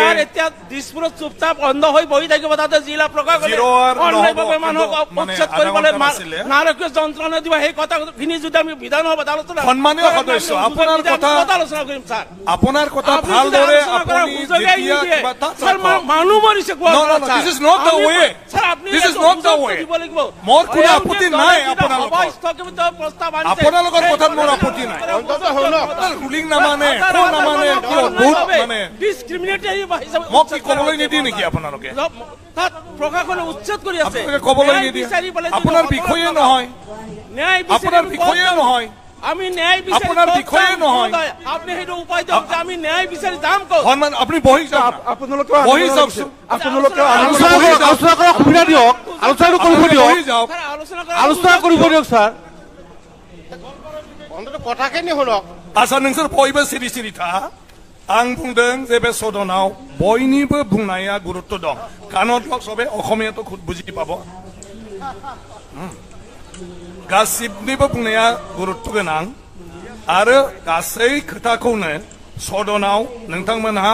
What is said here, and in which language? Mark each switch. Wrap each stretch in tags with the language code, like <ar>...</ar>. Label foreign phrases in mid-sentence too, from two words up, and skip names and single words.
<as>এতিয়া দিছপুৰত চুপচাপ বন্ধ হৈ বহি থাকিব তাতে জিলা প্ৰশাসনে অন্যায়ভাৱে মানুহক উচ্ছেদ কৰিবলৈ নাৰকীয় যন্ত্ৰণা দিব সেই কথাখিনি যদি আমি বিধানসভাত আলোচনা সন্মানীয় সদস্য আপোনাৰ কথা আলোচনা কৰিম স্যাৰ আপোনাৰ কথা ভালদৰে আপুনি মানুহ মৰিছে</as> <en>this is not the way this is not the way</en> <as>মোৰ কোনো আপত্তি নাই আপোনালোকৰ কথাত মোৰ আপত্তি নাই ৰুলিং নামানে মানে ডিসক্রিমিনেটৰি হিচাপে মোক কি ক'বলৈ নিদিয়ে নেকি আপোনালোকে তাত প্ৰশাসনে উচ্ছেদ কৰি আছে আপোনালোকে ক'বলৈ নিদিয়ে আপোনাৰ বিষয়ে নহয় ন্যায় আপোনাৰ বিষয়ে নহয় আমি ন্যায় বিচাৰি আপোনাৰ বিষয়ে নহয় আপুনি হেতু উপায় দিয়ক যে আমি ন্যায় বিচাৰি যাম ক'ত সন্মান আপুনি বহি যাওক আপোনালোকে আপোনালোকে আলোচনা কৰা সুবিধা দিয়ক আলোচনা কৰিব দিয়ক বহি যাওক আলোচনা কৰিব দিয়ক স্যার অন্তত কথাখিনি শুনক</as> <brx>आसा नोंसोर बयबो सिरि सिरि था आं बुंदों जे बे सदनाव बयनिबो बुंनाया गुरुत्व दं कानत लक सबे अखमियाथ' खुद बुजि पाबो गासिबनिबो बुंनाया गुरुत्व गोनां आरो गासै खोथाखौनो सदनाव नोंथांमोनहा</brx>